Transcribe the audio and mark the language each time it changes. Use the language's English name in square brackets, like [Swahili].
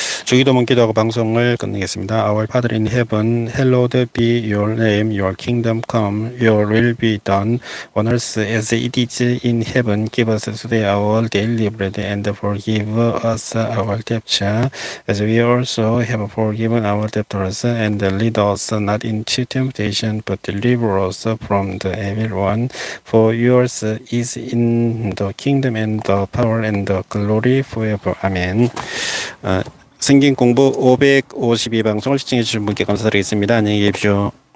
[Korean] 주기도문 기도하고 방송을 끝내겠습니다. [English] Our Father in heaven, hallowed be your name, your kingdom come, your will be done, on earth as it is in heaven. Give us today our daily bread, and forgive us our debts, as we also have forgiven our debtors, and lead us not into temptation, but deliver us from the evil one. For yours is in the kingdom and the power and the glory forever. Amen. [Korean] 성경공부 552방송을 시청해 주신 분께 감사드리겠습니다. 안녕히 계십시오.